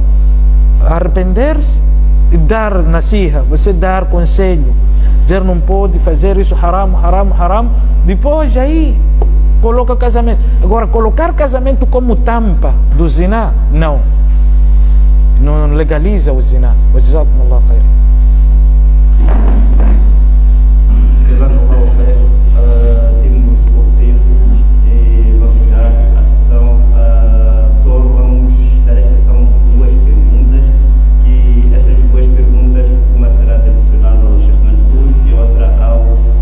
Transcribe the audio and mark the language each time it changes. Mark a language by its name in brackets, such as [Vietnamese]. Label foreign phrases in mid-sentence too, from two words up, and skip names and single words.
[Portuguese] Arrepender-se e dar nasiha, você dar conselho, dizer não pode fazer isso, [Arabic] حرام، حرام، حرام. [Portuguese] Depois aí coloca casamento. Agora, colocar casamento como tampa do zina, não legaliza o zina. [Arabic] جزاكم الله خير. [Portuguese] Temos pouco tempo e vamos dar a sessão. Só vamos dar a sessão duas perguntas, que essas duas perguntas, uma será direcionada ao Sheikh Mansour e outra ao